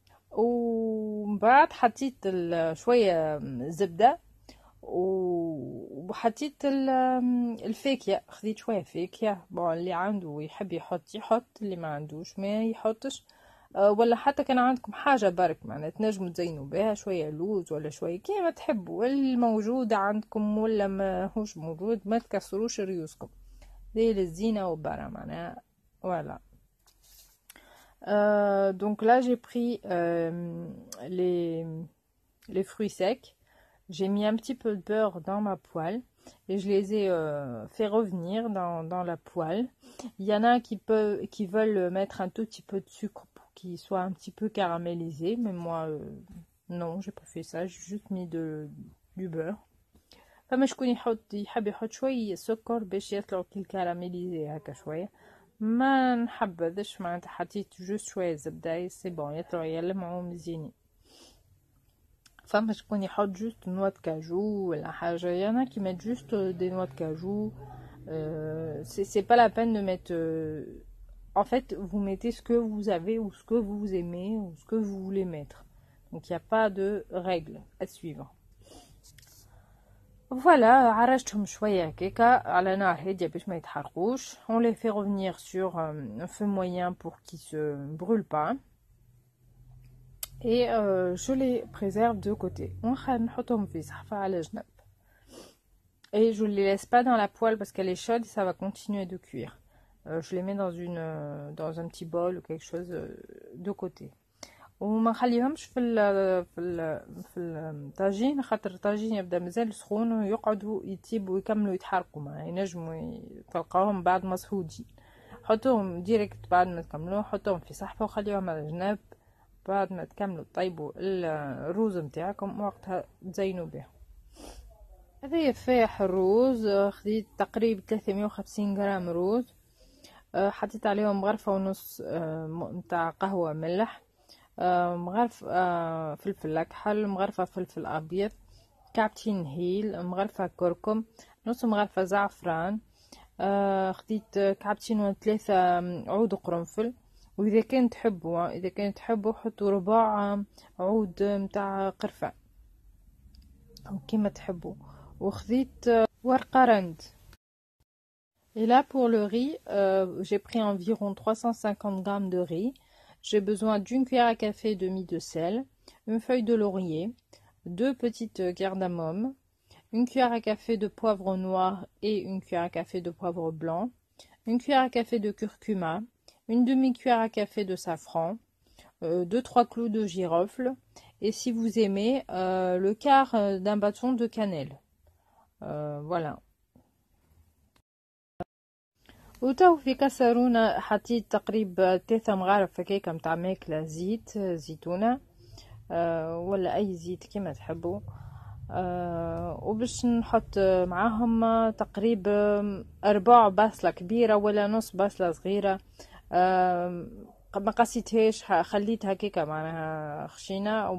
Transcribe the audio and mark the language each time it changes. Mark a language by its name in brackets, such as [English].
[Arabic] ومن بعد حطيت شوية زبدة وحطيت الفاكهة، خذيت شوية فاكهة اللي عنده يحب يحط اللي ما عندوش ما يحطش. ولا حتى كان عندكم حاجة برك معناها تنجموا تزينوا بها شوية لوز ولا شوية كيما تحبوا، الموجود عندكم ولا ما هوش موجود ما تكسروش ريوسكم، دي للزينة وبرا معناها. [French] voilà. Donc là j'ai pris les fruits secs, j'ai mis un petit peu de beurre dans ma poêle et je les ai fait revenir dans la poêle. Il y en a qui veulent mettre un tout petit peu de sucre pour qu'il soit un petit peu caramélisé, mais moi non, j'ai pas fait ça, j'ai juste mis du beurre. [Arabic] فما شكون يحب يحط شوية سكر باش يطلعوا كي الكراميليزي هكا شوية، ما نحبذش معناتها حطيت جوست شوية زبدة سي بون يطلعوا يلمعوا مزيانين. فما شكون يحط جوست نوع كاجو ولا حاجة، يانا كي ميت جوست دي نوع كاجو. [French] C'est pas la peine de mettre en fait vous mettez ce que vous avez ou ce que vous aimez ou ce que vous voulez mettre, donc il n'y a pas de règle à suivre. [Arabic] Voilà, عرجتهم شوية هكاكا على نار هادية باش ما يتحرقوش. [French] On les fait revenir sur un feu moyen pour qu'ils se brûlent pas. Et je les préserve de côté. [Arabic] نحطهم في صحفة على جنب. [French] Et je les laisse pas dans la poêle parce qu'elle est chaude et ça va continuer de cuire. Je les mets dans un petit bol ou quelque chose de côté. [Arabic] وما نخليهمش في الطاجين، خاطر الطاجين يبدا مازال سخون ويقعدوا يطيبوا ويكملوا يتحرقوا، ما ينجموا تلقاهم بعد ما صهودين. حطوهم ديريكت بعد ما تكملوا، حطوهم في صحفه وخليهم على جنب. بعد ما تكملوا طيبوا الروز نتاعكم وقتها تزينوا به. هذا فاح الروز، خديت تقريبا 350 غرام روز، حطيت عليهم غرفه ونص نتاع قهوه ملح، مغرفة فلفل أكحل، مغرفة فلفل أبيض، كعبتين هيل، مغرفة كركم، نص مغرفة زعفران، خديت كعبتين و3 عود قرنفل. وإذا كان تحبوا حطوا ربع عود متاع قرفة أو كيما تحبوا. وخديت ورقة رند. [French] Et là pour le riz, j'ai pris environ 350 grammes de riz. J'ai besoin d'une cuillère à café de mie de sel, une feuille de laurier, 2 petites cardamome, une cuillère à café de poivre noir et une cuillère à café de poivre blanc, une cuillère à café de curcuma, une demi-cuillère à café de safran, 2-3 clous de girofle et si vous aimez le quart d'un bâton de cannelle. Voilà. [Arabic] وتو في كسرونة حطيت تقريبا 3 مغارف هكاكا متاع ماكلة زيتونة ولا اي زيت كيما تحبوا، وباش نحط معاهم تقريبا 4 بصلة كبيرة ولا نص بصلة صغيرة، ما قصيتهاش خليتها هكاكا معناها خشينة.